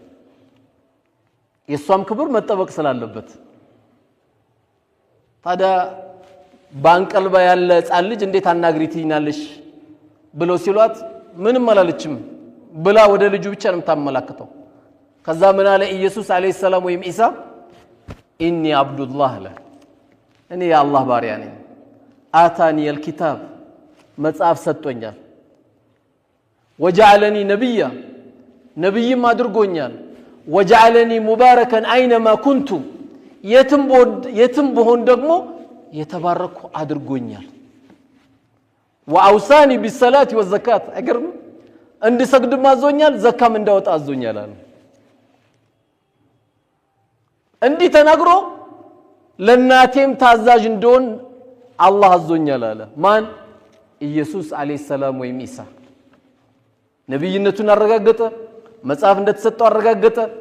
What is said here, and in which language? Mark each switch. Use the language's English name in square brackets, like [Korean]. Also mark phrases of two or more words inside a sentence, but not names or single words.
[Amharic] የሷም ክብር መጠበቅ ስላለበት ታዲያ ባንቀልባ ያለ ህፃን ልጅ እንዴት አናግሪትኛለሽ ብለው ሲሏት ምንም አላለችም ብላ ወደ ልጁ ብቻ ነው የምታመላክተው ከዛ ምን አለ ኢየሱስ [Arabic] عليه السلام [Amharic] ወይም ኢሳ [Arabic] إني عبد الله [Amharic] ለ እኔ የአላህ ባሪያ ነኝ [Arabic] አታኒ الكتاب [Amharic] መጽሐፍ ሰጥቶኛል [Arabic] وجعلني نبيا [Amharic] نبي ما አድርጎኛል [Arabic] وجعلني مباركا اينما كنت [Amharic] የትም በሆን ደግሞ የተባረኩ አድርጎኛል [Arabic] واوصاني بالصلاه والزكاه [Amharic] አገርም እንድሰግድ ማዞኛል ዘካም እንዳወጣ አዞኛል አለ እንዲህ ተናግሮ ለናቴም ታዛዥ እንደሆን አላህ አዞኛል አለ ማን ኢየሱስ [Arabic] عليه السلام [Amharic] ወይም ኢሳ ነብይነቱን አረጋገጠ መጽሐፍ እንደተሰጠው አረጋገጠ